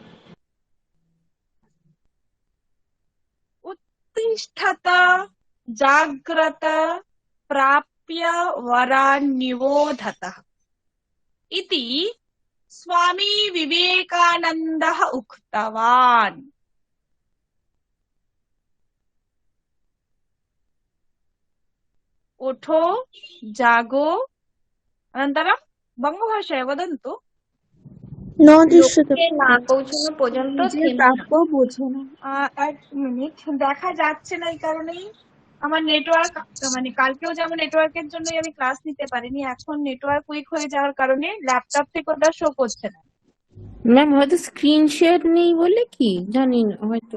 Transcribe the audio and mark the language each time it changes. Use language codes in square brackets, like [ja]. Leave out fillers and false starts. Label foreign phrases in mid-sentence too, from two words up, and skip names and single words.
[sa] उत्तिष्ठत जाग्रत प्राप्य वरान् निबोधतः इति स्वामी विवेकानन्दः उक्तवान् [hi] उठो जागो [sa] अनन्तरं बङ्गभाषायां वदन्तु न दृश्यते [bn] লক্ষ্যে না পৌঁছানো পর্যন্ত থেমে না। বোঝো না এক মিনিট দেখা যাচ্ছে না এই কারণেই আমার নেটওয়ার্ক মানে কালকেও যেমন নেটওয়ার্কের জন্যই আমি ক্লাস নিতে পারিনি এখন নেটওয়ার্ক উইক হয়ে যাওয়ার কারণে ল্যাপটপ থেকে ওটা শো করছে না ম্যাম হয়তো স্ক্রিন শেয়ার নেই বলে কি জানি না হয়তো।